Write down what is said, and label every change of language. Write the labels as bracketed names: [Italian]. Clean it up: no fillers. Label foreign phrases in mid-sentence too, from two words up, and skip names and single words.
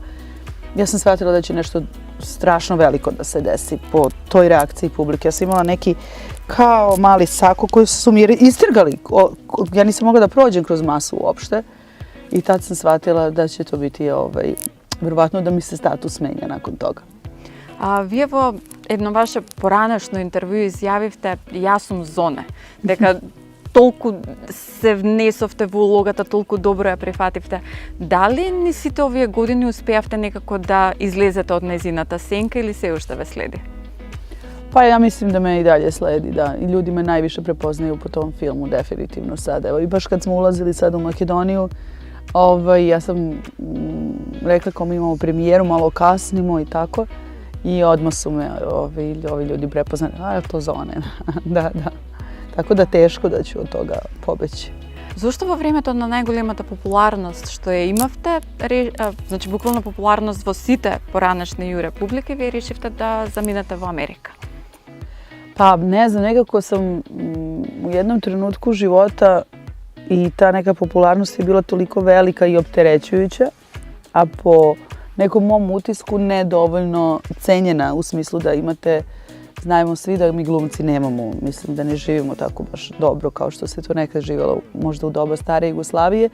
[Serbian] Ja sam shvatila da će nešto strašno veliko da se desi po toj reakciji publike. Ja sam imala neki kao mali sako koji su mi istrgali. Ja nisam mogla da prođem kroz masu uopšte. I tad sam shvatila da će to biti verovatno da mi se status menja nakon toga. [Macedonian] Вие во едно ваше поранешно интервју изјавивте јас сум Зоне, дека толку се внесовте во улогата, толку добро ја прифативте. Дали ни сите овие години успеавте некако да излезете од незината сенка или се уште ве следи? [Serbian] Pa ja mislim da me i dalje sledi, da. I ljudi me najviše prepoznaju po tom filmu, definitivno sad. Evo, i baš kad smo ulazili sad u Makedoniju, ja sam rekla kao mi imamo premijeru, malo kasnimo i tako. I odmah su me ovi ljudi prepoznali. A, je to Zone? Da. Tako da teško da ću od toga pobeći. [Macedonian] Зошто во времето на најголемата популарност што ја имавте, значи буквално популарност во сите поранешни ју републики, вие решивте да заминете во Америка? [Serbian] Pa ne znam, nekako sam u jednom trenutku života i ta neka popularnost je bila toliko velika i opterećujuća, a po nekom mom utisku ne dovoljno cenjena u smislu da imate, znajmo svi da mi glumci nemamo, mislim da ne živimo tako baš dobro kao što se to nekad živjelo možda u doba stare Jugoslavije.